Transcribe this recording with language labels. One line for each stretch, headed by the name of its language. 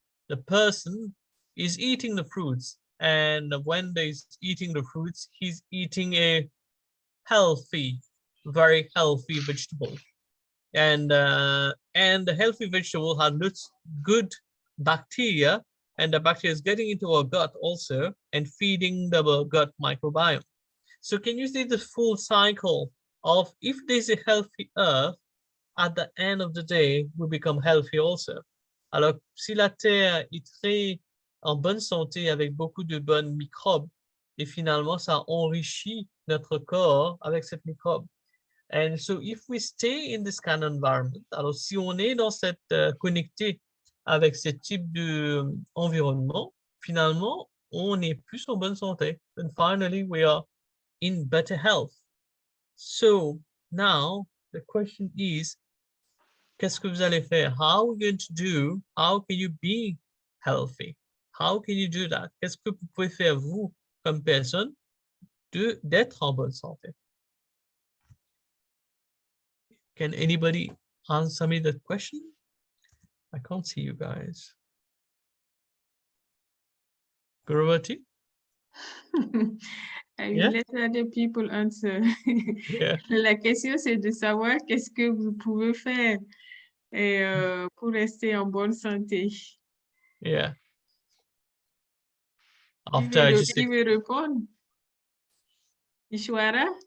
English: The person is eating the fruits, and when he's eating the fruits, he's eating a healthy, very healthy vegetable, and the healthy vegetable has good bacteria, and the bacteria is getting into our gut also and feeding the gut microbiome. So can you see the full cycle of, if there's a healthy earth, at the end of the day, we become healthy also.
French: Alors, si la terre est très en bonne santé avec beaucoup de bonnes microbes, et finalement, ça enrichit notre corps avec cette microbe.
English: And so, if we stay in this kind of environment,
French: alors si on est dans cette connecté avec ce type de environnement, finalement, on est plus en bonne santé.
English: And finally, we are in better health. So now the question is,
French: qu'est-ce que vous allez faire?
English: How are you going to do? How can you be healthy? How can you do that?
French: Qu'est-ce que vous pouvez faire, vous, comme personne, d'être en bonne santé?
English: Can anybody answer me that question? I can't see you guys. Guruvati? I will let other people answer. Yeah.
French: La question, c'est de savoir qu'est-ce que vous pouvez faire pour rester en bonne santé.
English: Yeah. After I just...
French: Qui veut répondre? Ishwara?